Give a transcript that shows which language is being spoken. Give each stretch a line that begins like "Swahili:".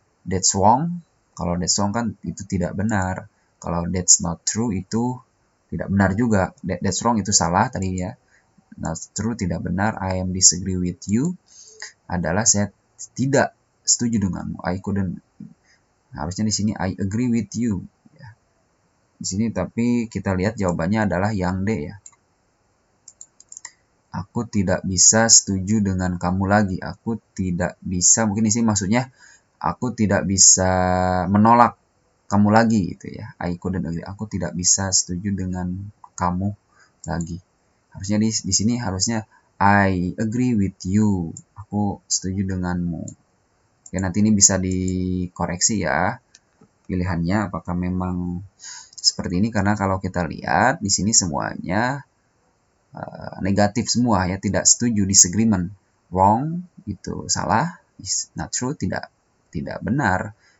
English: That's wrong.
Indonesian: Kalau
English: that's wrong
Indonesian: kan itu tidak benar. Kalau
English: that's not true
Indonesian: itu tidak benar juga.
English: That's wrong
Indonesian: itu salah tadi ya.
English: Not true
Indonesian: tidak benar.
English: I am disagree with you
Indonesian: adalah saya tidak setuju denganmu.
English: I couldn't.
Indonesian: Harusnya di sini
English: I agree with you.
Indonesian: Ya. Di sini tapi kita lihat jawabannya adalah yang D ya. Aku tidak bisa setuju dengan kamu lagi. Aku tidak bisa, mungkin di sini maksudnya aku tidak bisa menolak kamu lagi gitu ya.
English: I couldn't agree.
Indonesian: Aku tidak bisa setuju dengan kamu lagi. Harusnya di sini harusnya
English: I agree with you.
Indonesian: Aku setuju denganmu. Oke, nanti ini bisa dikoreksi ya pilihannya apakah memang seperti ini, karena kalau kita lihat di sini semuanya negatif semua ya, tidak setuju, disagreement. Wrong itu salah,
English: is not true
Indonesian: tidak benar.